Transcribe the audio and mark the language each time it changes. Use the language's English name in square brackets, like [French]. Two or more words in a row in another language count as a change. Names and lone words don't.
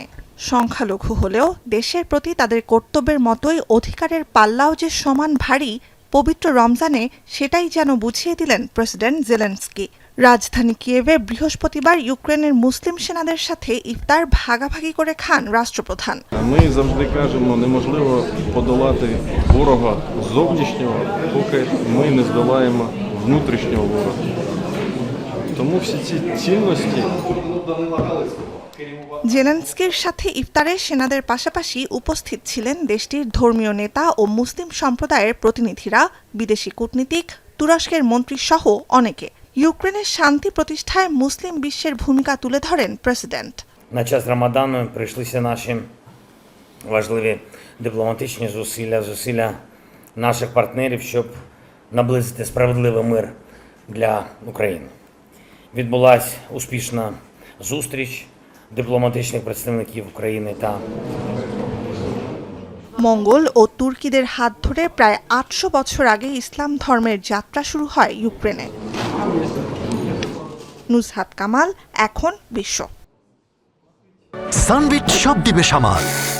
[Bangla] সংখ্যালঘু হলেও দেশের প্রতি তাদের কর্তব্যের মতোই অধিকারের পাল্লাও যে সমান ভারী, পবিত্র রমজানে সেটাই যেন বুঝিয়ে দিলেন প্রেসিডেন্ট জেলেনস্কি। রাজধানী কিয়েভে বৃহস্পতিবার ইউক্রেনের মুসলিম সেনাদের সাথে ইফতার ভাগাভাগি করে খান রাষ্ট্রপ্রধান। [Ukrainian] Ми завжди кажемо, неможливо подолати ворога зовнішнього, поки ми не здолаємо внутрішнього ворога. Тому всі ці цінності. [Bangla] জেলেনস্কির সাথে ইফতারে সেনাদের পাশাপাশি উপস্থিত ছিলেন দেশটির ধর্মীয় নেতা ও মুসলিম সম্প্রদায়ের প্রতিনিধিরা, বিদেশি কূটনীতিক, তুরস্কের মন্ত্রী সহ অনেকে। ইউক্রেনের শান্তি প্রতিষ্ঠায় মুসলিম বিশ্বের ভূমিকা তুলে ধরেন প্রেসিডেন্ট। [Ukrainian] На час Рамадану прийшлися наші важливі дипломатичні зусилля наших партнерів, щоб наблизити справедливий мир для України. Відбулася успішна зустріч дипломатичних представників України та [Bangla] মঙ্গল ও তুর্কিদের হাত ধরে প্রায় 800 বছর আগে ইসলাম ধর্মের যাত্রা শুরু হয় ইউক্রেনে। নুসহাত কামাল, এখন বিশ্ব। সানবিট সব দিবে সামাল।